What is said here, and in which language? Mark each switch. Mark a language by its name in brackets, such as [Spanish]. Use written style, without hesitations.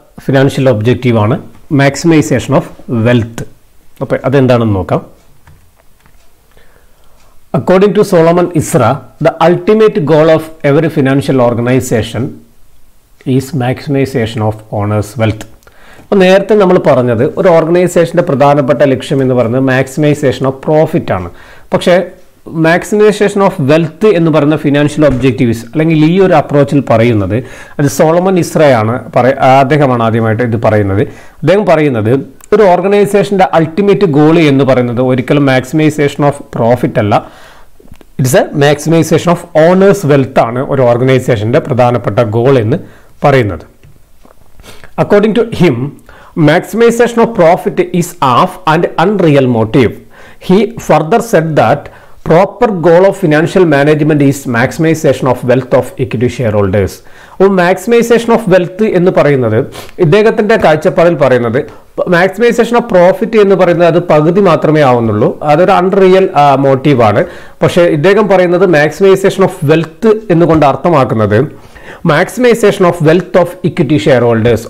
[Malayalam] Financial objective ആണ് maximisation of wealth. അപ്പോൾ അതെന്താണെന്ന് നോക്കാം. [English] According to Solomon Isra, the ultimate goal of every financial organization is maximization of owners' wealth. [Malayalam] അപ്പോൾ നേരത്തെ നമ്മൾ പറഞ്ഞത് ഒരു ഓർഗനൈസേഷൻ്റെ പ്രധാനപ്പെട്ട ലക്ഷ്യം എന്ന് പറയുന്നത് മാക്സിമൈസേഷൻ ഓഫ് പ്രോഫിറ്റ് ആണ്. പക്ഷേ മാക്സിമൈസേഷൻ ഓഫ് വെൽത്ത് എന്ന് പറയുന്ന ഫിനാൻഷ്യൽ ഒബ്ജക്റ്റീവ്സ് അല്ലെങ്കിൽ ഈ ഒരു അപ്രോച്ചിൽ പറയുന്നത് അത് സോളമൻ ഇസ്രയാണ് അദ്ദേഹമാണ് ആദ്യമായിട്ട് ഇത് പറയുന്നത്. അദ്ദേഹം പറയുന്നത് ഒരു ഓർഗനൈസേഷൻ്റെ അൾട്ടിമേറ്റ് ഗോൾ എന്ന് പറയുന്നത് ഒരിക്കലും മാക്സിമൈസേഷൻ ഓഫ് പ്രോഫിറ്റ് അല്ല, [English] it's a maximization of owners wealth [Malayalam] ആണ് ഒരു ഓർഗനൈസേഷൻ്റെ പ്രധാനപ്പെട്ട ഗോൾ എന്ന് പറയുന്നത്. [English] According to him, maximization of profit is off and unreal motive. He further said that proper goal of financial management is maximization of wealth of equity shareholders. [Malayalam] Maximisation of wealth എന്ന് പറയുന്നത് ഇദ്ദേഹത്തിൻ്റെ കാഴ്ചപ്പാടിൽ പറയുന്നത് maximisation of profit എന്ന് പറയുന്നത് അത് പകുതി മാത്രമേ ആവുന്നുള്ളൂ, അതൊരു അൺറിയൽ മോട്ടീവാണ്. പക്ഷേ ഇദ്ദേഹം പറയുന്നത് മാക്സിമൈസേഷൻ ഓഫ് വെൽത്ത് എന്നുകൊണ്ട് അർത്ഥമാക്കുന്നത് [English] maximization of wealth of equity shareholders.